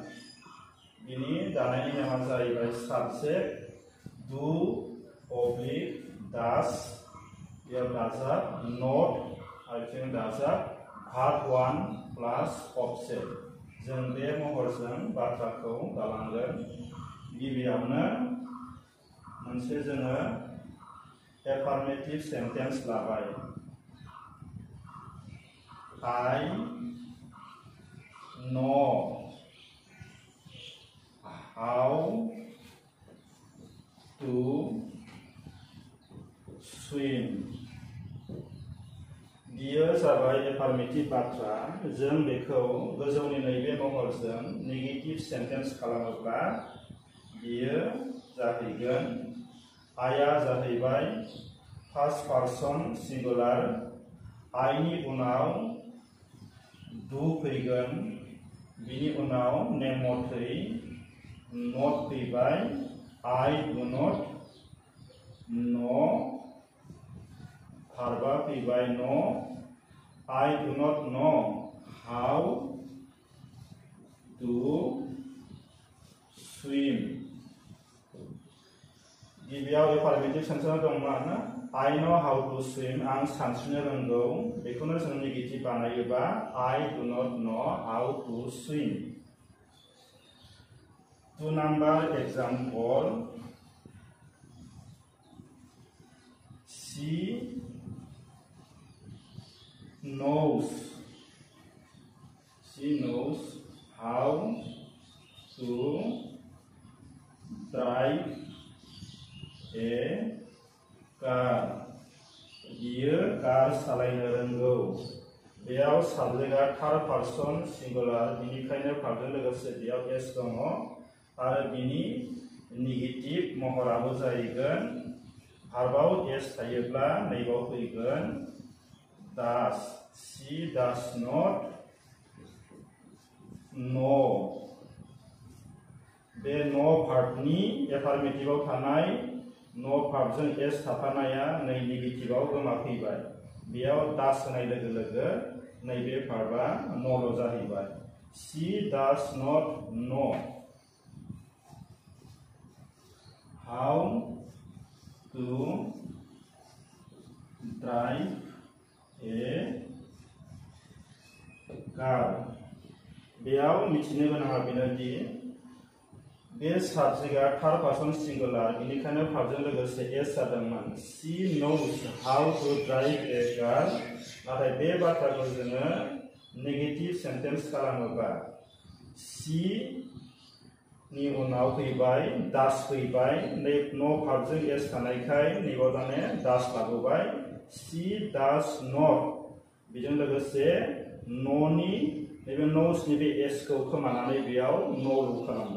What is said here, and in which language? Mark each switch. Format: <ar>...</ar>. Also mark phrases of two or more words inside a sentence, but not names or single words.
<brx>बिनि दानायनि नेमा जाहैबाय</brx> <en>subject do or does</en> <brx>बेयाव दाजाब नट आरो दाजाब</brx> <en>verb 1 plus object.</en> <brx>जों बे महरजों बाथ्राखौ दालांगोन। गिबियावनो मोनसे जोङो</brx> <en>affirmative sentence</en> <brx>लाबाय।</brx> <en>I know how to swim।</en> <brx>बियो जाबाय एफार्मेटिभ बाथ्रा। जों बेखौ गोजौनि नैबे महरजों</brx> <en>negative sentence</en> <brx>खालामोब्ला बियो जाहैगोन आइआ जाहैबाय</brx> <en>first person singular.</en> <brx>आइनि उनाव डु फैगोन, बिनि उनाव नेम मथै नट फैबाय।</brx> <en>I do not know</en> <brx>भार्बा फैबाय नो।</brx> <en>I do not know how to swim।</en> <brx>गिबियाव</brx> <en>affirmative sentence</en> <brx>दंमोन</brx> <en>I know how to swim।</en> <brx>आं सानस्रिनो रोंगौ। बेखौनो जों नेगेटिभ बानायोबा</brx> <en>I do not know how to swim। 2 number example, she knows how to drive a car।</en> <brx>बियो कार सालायनो रोंगौ। बेयाव साबजेक्टआ</brx> <en>third person singular,</en> <brx>बेनिखायनो भार्बजों लोगोसे बेयाव एस दङ आरो बिनि नेगेटिभ महराबो जाहैगोन भार्बआव एस थायोब्ला नैबाव फैगोन डास।</brx> <en>she does not know.</en> <brx>बे नो भार्बनि एफार्मेटिभआव थानाय नो भार्बजों एस थाफानाया नै नेगेटिभआव गोमाफैबाय। बेयाव डास होनाय लोगो लोगो नैबे भार्बआ न'ल' जाहैबाय।</brx> <en>she does not know how to drive a car।</en> <brx>बेयाव मिथिनो गोनाङा बेनोदि बे साबजेक्टआ</brx> <en>third person singular,</en> <brx>बेनिखायनो भार्बजों लोगोसे एस जादोंमोन।</brx> <en>सी knows how to drive a car।</en> <brx>नाथाय बे बाथ्राखौ जोङो</brx> <en>negative sentence</en> <brx>खालामोबा सी नि उनाव फैबाय डास फैबाय। नै नो भार्बजों एस थानायखाय नैबाव दाने डास लाबोबाय।</brx> <en>she does not</en> <brx>बेजों लोगोसे न'नि नैबे न'सनि बे एसखौ खोमानानै बेयाव न'ल' खालामबाय।</brx>